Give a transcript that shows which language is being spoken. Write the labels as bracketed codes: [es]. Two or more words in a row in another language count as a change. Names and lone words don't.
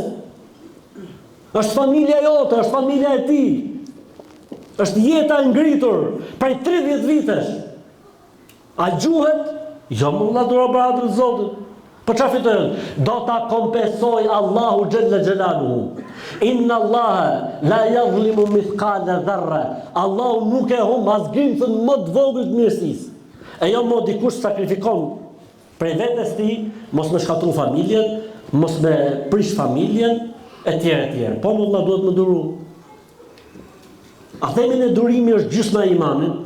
[sq] Është familja jote, është familja e tij. Është jeta e ngritur prej 30 vitesh. A gjuhet? Jo më vëlla duro për hatër të Zotit. Po çfarë fitojnë? Do ta kompensoj Allahu [ar] جل جلاله. إن الله لا يظلم مثقال ذرة. [sq] Allahu nuk e humb as grimcën më të vogël të mirësisë. E jo më dikush sakrifikon prej vetes ti, mos me shkatru familjen, mos me prish familjen, etj. Po më vëlla duhet më duru. A themin e durimi është gjysma e imanit.